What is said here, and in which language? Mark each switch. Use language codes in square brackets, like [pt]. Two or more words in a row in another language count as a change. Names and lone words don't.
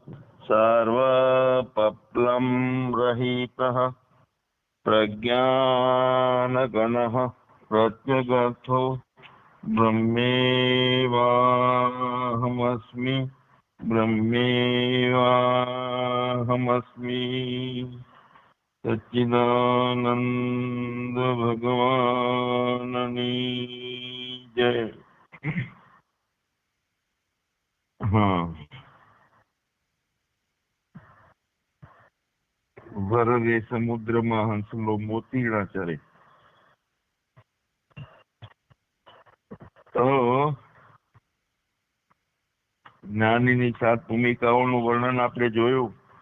[sa] सर्वपप्लं रहितः प्रज्ञानगणः प्रत्यगर्थो ब्रह्मेवाहमस्मि ब्रह्मेवाहमस्मि। [gu] સચ્ચિદાનંદ ભગવાનની જય। हाँ, વરવે સમુદ્રમાં હંસલો મોતીડા ચરે. તો જ્ઞાનીની 7 ભૂમિકાઓનું વર્ણન આપણે જોયું.